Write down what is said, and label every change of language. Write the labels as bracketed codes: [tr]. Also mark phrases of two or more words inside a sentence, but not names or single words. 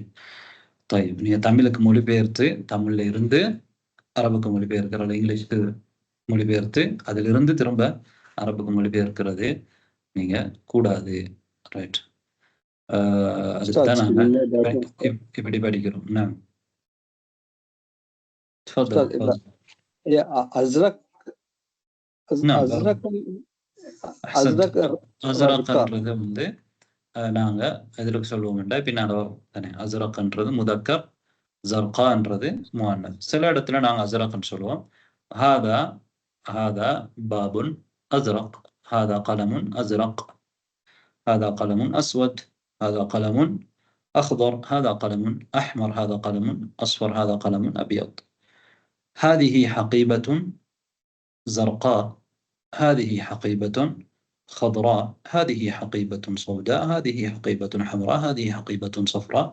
[ta] طيب நீங்கள் தமிழுக்கு மொழிபெயர்த்து தமிழில் இருந்து அரபுக்கு மொழிபெயர்க்கிறது, இங்கிலீஷுக்கு மொழிபெயர்த்து அதிலிருந்து திரும்ப அரபுக்கு மொழிபெயர்க்கிறது நீங்கள் கூடாது. ரைட். அதுதான் நாங்கள் இப்படி படிக்கிறோம். [ar] نعم تفضل. أزرق نعم أزرق أحسنت. أزرق [ta] அஸ்ரக்ன்றது வந்து நாங்கள் எதிர்க்கு சொல்லுவோம்டா பின்னால் தானே. அஸ்ரக்ன்றது முதக்கர், ஜர்கான்றது முஅன்னஸ். சில இடத்துல நாங்கள் அஸ்ரக்ன்னு சொல்லுவோம். [ar] هذا هذا باب أزرق، هذا قلم أزرق، هذا قلم أسود، هذا قلم أخضر، هذا قلم أحمر، هذا قلم أصفر، هذا قلم أبيض. هذه حقيبة زرقاء، هذه حقيبة خضراء، هذه حقيبة سوداء، هذه حقيبة حمراء، هذه حقيبة صفراء.